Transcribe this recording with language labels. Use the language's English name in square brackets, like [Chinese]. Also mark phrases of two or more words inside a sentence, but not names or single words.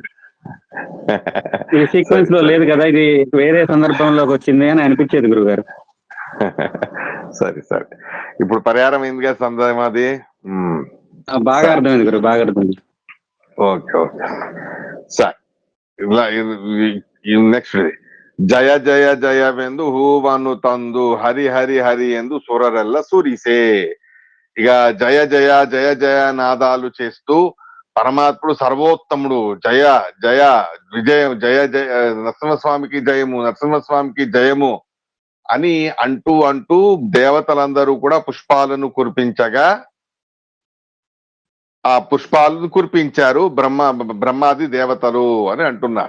[Telugu] ఈ సీక్వెన్స్ లో లేదు కదా, ఇది వేరే సందర్భంలోకి వచ్చింది అని అనిపించేది గురుగారు. సరే ఇప్పుడు పరిహారం అయిందిగా సందేహం అది బాగా అర్థమైంది గురు, బాగా అర్థమైంది. ఓకే సరే. [Kannada] నెక్స్ట్ ಜಯ ಜಯ ಜಯವೆಂದು ಹೂವನ್ನು ತಂದು ಹರಿ ಹರಿ ಹರಿ ಎಂದು ಸುರರೆಲ್ಲ ಸುರಿಸೆ. [Telugu] ఇక జయ జయ జయ జయ నాదాలు చేస్తూ పరమాత్ముడు సర్వోత్తముడు, జయ జయ విజయం, జయ జయ నరసింహస్వామికి జయము, నరసింహస్వామికి జయము అని అంటూ అంటూ దేవతలందరూ కూడా పుష్పాలను కురిపించగా ఆ పుష్పాలను కురిపించారు బ్రహ్మాది దేవతలు అని అంటున్నారు.